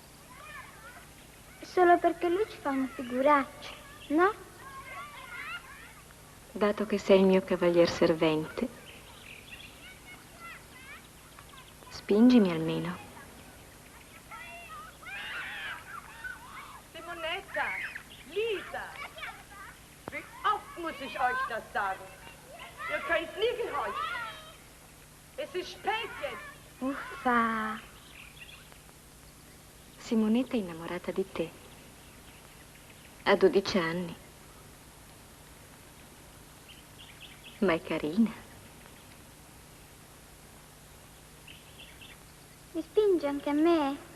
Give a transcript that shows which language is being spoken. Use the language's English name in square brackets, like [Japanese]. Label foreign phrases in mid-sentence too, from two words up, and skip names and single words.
[Italian] Solo perché lui ci fa una figuraccia, no? Dato che sei il mio cavalier servente, spingimi almeno. Simonetta, [German] Lisa, wie oft muss ich euch das sagen? Ihr könnt nie gehorchen. Es ist spät jetzt. [Italian] Uffa. Simonetta è innamorata di te. Ha 12 anni. Ma è carina. Mi spinge anche a me?